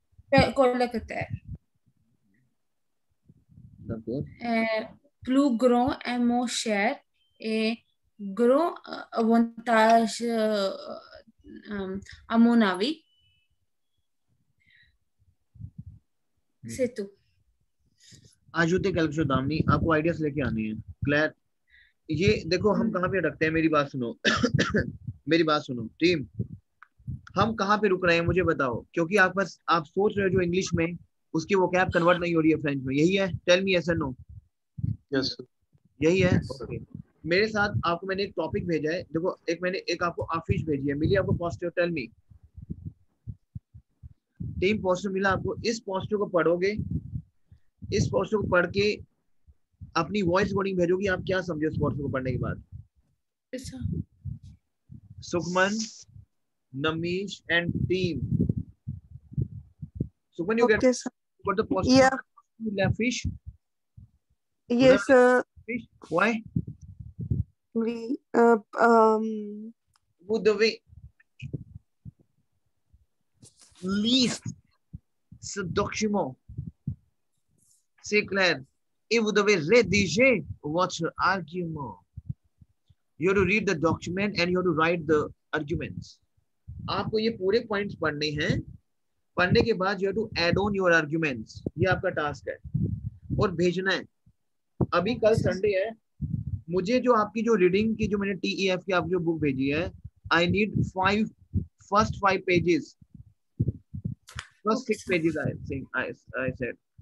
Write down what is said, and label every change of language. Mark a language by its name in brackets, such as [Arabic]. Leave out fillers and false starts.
[French] D'accord. Plus grand et moins cher et grand avantage à mon avis. C'est tout. Ajouter quelque chose [Hindi] Damini, आपको ideas लेके आनी है. Clear? ये देखो हम कहाँ पे रखते हैं, मेरी बात सुनो. मेरी बात सुनो टीम, हम कहाँ पे रुक रहे हैं मुझे बताओ, क्योंकि आप बस आप सोच रहे हो जो इंग्लिश में उसकी वो कैब कन्वर्ट नहीं हो रही है फ्रेंच में, यही है? [English] tell me yes [Hindi] और [English] No. Yes [Hindi] यही है. ओके. मेरे साथ आपको मैंने एक टॉपिक भेजा है. देखो एक मैंने एक आपको आफिश भेजी है, मिली आपको positive. Tell मी team, positive मिला आपको? इस पॉजिटिव को पढ़ोगे, इस पॉजिटिव को पढ़ के अपनी वॉइस रिकॉर्डिंग भेजोगी. आप क्या समझे उस पॉजिटिव को पढ़ने के बाद? [English] Sukhman, Namish and team. Suman, you Okay, sir. got the positive. Yeah. You left fish. Yes, sir. Fish. Why? We [French] Vous devez lire ce document. C'est clair. Et vous devez rédiger votre argument. [English] You have to read the document and you have to write the arguments. [Hindi] आपको ये पूरे points पढ़ने हैं. पढ़ने के बाद [English] You have to add on your arguments. [Hindi] ये आपका टास्क है और भेजना है. अभी कल संडे है. मुझे जो आपकी जो रीडिंग की जो मैंने TEF की आप जो बुक भेजी है, [English] I need first 5 pages, first 6 pages I said.